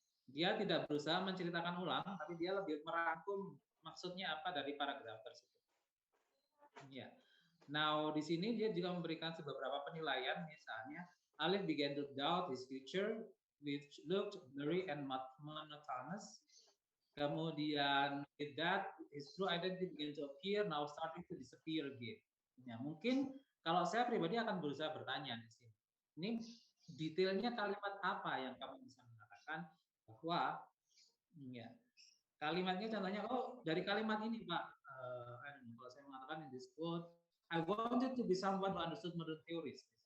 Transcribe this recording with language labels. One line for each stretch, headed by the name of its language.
Indonesian: Dia tidak berusaha menceritakan ulang, tapi dia lebih merangkum maksudnya apa dari paragraf tersebut. Ya.
English: Now
Indonesian: di sini dia juga memberikan beberapa penilaian, misalnya
English: Alif began to doubt his future, which looked blurry and monotonous.
Indonesian: Kemudian
English: with that, his true identity began to appear, now starting to disappear again.
Indonesian: Ya, mungkin kalau saya pribadi akan berusaha bertanya di sini. Ini detailnya kalimat apa yang kamu bisa mengatakan bahwa ya kalimatnya contohnya dari kalimat ini Pak, kalau saya mengatakan
English: in this quote, I wanted to be someone who understood modern theories.